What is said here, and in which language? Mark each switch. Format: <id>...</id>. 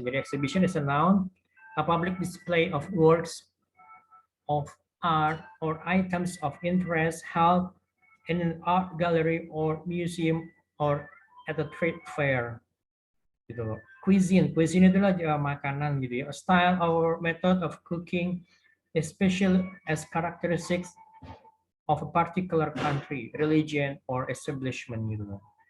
<en>Jadi exhibition is a noun, a public display of works of art or items of interest held in an art gallery or museum or at a trade fair.</en> <id>Gitu loh. Cuisine itu adalah makanan gitu ya.</id> <en>A style or method of cooking, especially as characteristics of a particular country, religion, or establishment</en> <id>gitu loh.</id>